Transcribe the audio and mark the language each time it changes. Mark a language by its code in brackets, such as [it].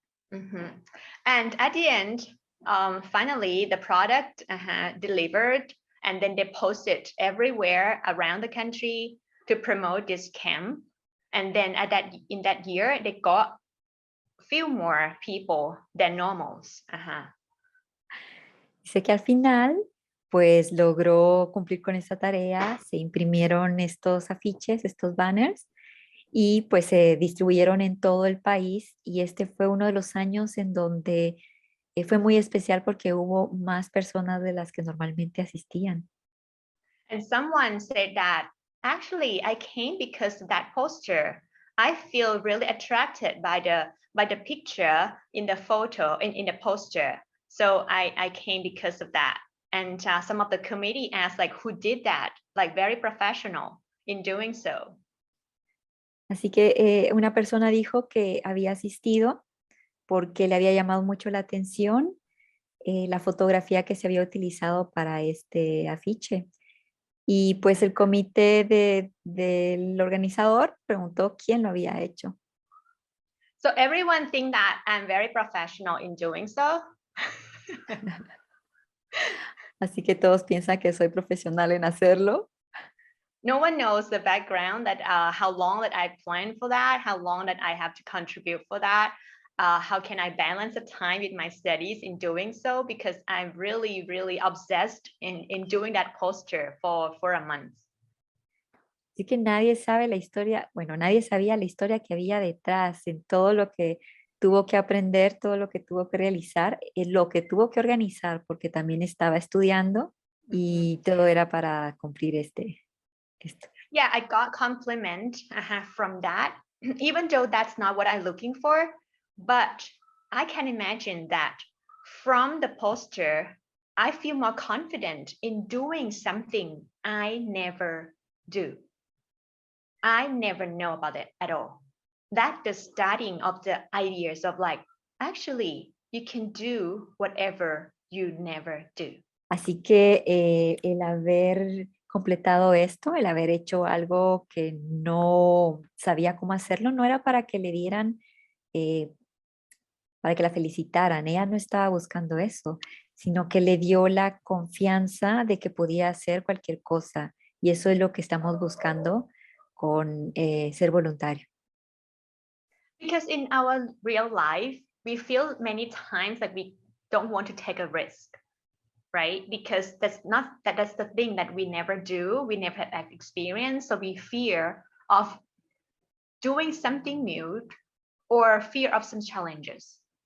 [en] And at the end, finally, the product delivered, and then they posted everywhere around the country to promote this camp. And then in that year, they got few more people than normals. [es] Dice que al final, pues logró cumplir con esta tarea, se imprimieron estos afiches, estos banners, y pues se distribuyeron en todo el país, y este fue uno de los años en donde fue muy especial porque hubo más personas de las que normalmente asistían. [en] And someone said that, actually, I came because of that poster. I feel really attracted by the picture in the photo, in the poster. So I came because of that. And some of the committee asked, like, who did that? Like, very professional in doing so. [es] Así que una persona dijo que había asistido porque le había llamado mucho la atención la fotografía que se había utilizado para este afiche. Y pues el comité del organizador preguntó quién lo había hecho. [en] So everyone think that I'm very professional in doing so. [es] Así que todos piensan que soy profesional en hacerlo. [en] No one knows the background, that how long that I planned for that, how long that I have to contribute for that. how can I balance the time with my studies in doing so, because I'm really, really obsessed in doing that posture for a month. [es] Así que nadie sabe la historia, bueno, nadie sabía la historia que había detrás, en todo lo que tuvo que aprender, todo lo que tuvo que realizar, lo que tuvo que organizar, porque también estaba estudiando y todo era para cumplir esto. [en] Yeah, I got compliment from that, even though that's not what I'm looking for. But I can imagine that from the posture, I feel more confident in doing something I never do. I never know about it at all. That's the starting of the ideas of like, actually, you can do whatever you never do. [es] Así que el haber completado esto, el haber hecho algo que no sabía cómo hacerlo, no era para que le dieran, para que la felicitaran. Ella no estaba buscando eso, sino que le dio la confianza de que podía hacer cualquier cosa. Y eso es lo que estamos buscando con ser voluntario. [en] Because in our real life, we feel many times that we don't want to take a risk, right? Because that's the thing that we never do. We never have experience. So we fear of doing something new or fear of some challenges.